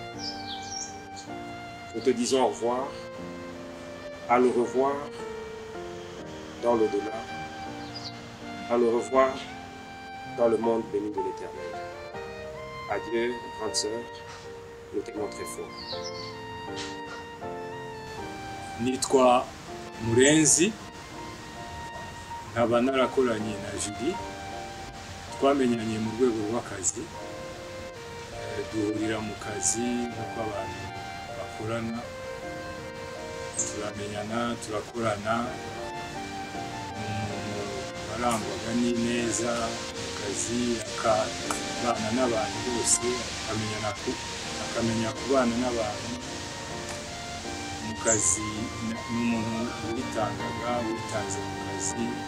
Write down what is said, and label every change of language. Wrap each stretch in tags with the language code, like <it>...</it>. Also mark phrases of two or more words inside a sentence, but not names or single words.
<fr>Nous te disons au revoir, à le revoir dans l'au-delà, à le revoir dans le monde béni de l'Éternel. Adieu, grande sœur, nous t'aimons très fort.</fr> <rw>Nitwa Murenzi, nkaba narakoranye na Julie, twamenyanye mu rwego rw'akazi, duhurira mu kazi nk'uko abantu bakorana, turamenyana, turakorana, umuntu warangwaga n'ineza mu kazi, akabana n'abantu bose, akamenya kubana n'abantu mu kazi, n'umuntu witanze mu kazi,</rw>